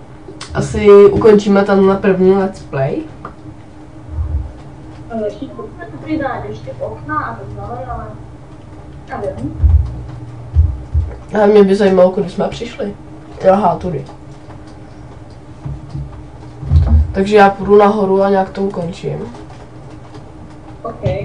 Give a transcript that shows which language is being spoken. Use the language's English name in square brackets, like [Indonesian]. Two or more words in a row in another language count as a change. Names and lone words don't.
[Czech] Asi ukončíme tam na první [English] let's play. [Czech] přidat ještě okna a tak dále, ale nevím. A mě by zajímalo, kudy jsme přišli. Aha, tudy. Takže já půjdu nahoru a nějak to ukončím. OK.